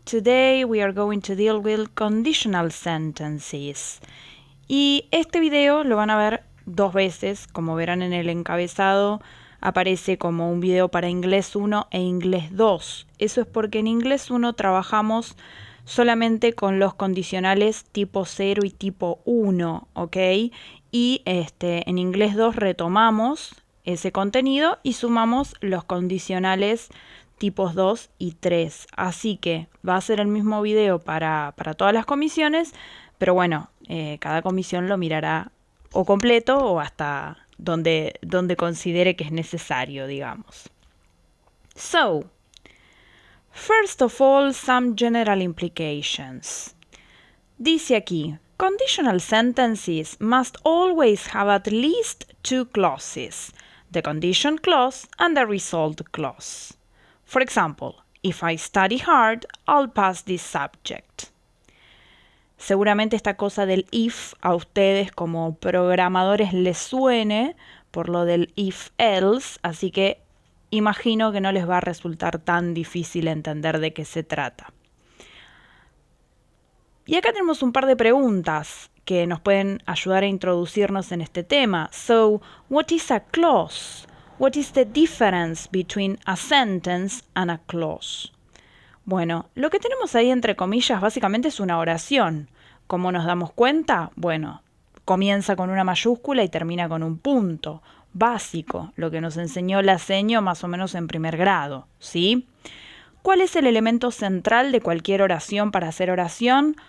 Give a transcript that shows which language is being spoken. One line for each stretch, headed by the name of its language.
English: Today we are going to deal with conditional sentences.
Spanish: Y este video lo van a ver dos veces. Como verán en el encabezado, aparece como un video para inglés 1 e inglés 2. Eso es porque en inglés 1 trabajamos solamente con los condicionales tipo 0 y tipo 1, ¿ok? Y en inglés 2 retomamos ese contenido y sumamos los condicionales tipos 2 y 3. Así que va a ser el mismo video para todas las comisiones, pero bueno, cada comisión lo mirará o completo o hasta donde considere que es necesario, digamos.
English: So, first of all, some general implications. Dice aquí, conditional sentences must always have at least two clauses, the condition clause and the result clause. For example, if I study hard, I'll pass this subject.
Spanish: Seguramente esta cosa del if a ustedes como programadores les suene por lo del if-else, así que imagino que no les va a resultar tan difícil entender de qué se trata. Y acá tenemos un par de preguntas que nos pueden ayudar a introducirnos en este tema.
English: So, what is a clause? What is the difference between a sentence and a clause?
Spanish: Bueno, lo que tenemos ahí entre comillas básicamente es una oración. ¿Cómo nos damos cuenta? Bueno, comienza con una mayúscula y termina con un punto. Básico, lo que nos enseñó la seño más o menos en primer grado, ¿sí? ¿Cuál es el elemento central de cualquier oración para hacer oración?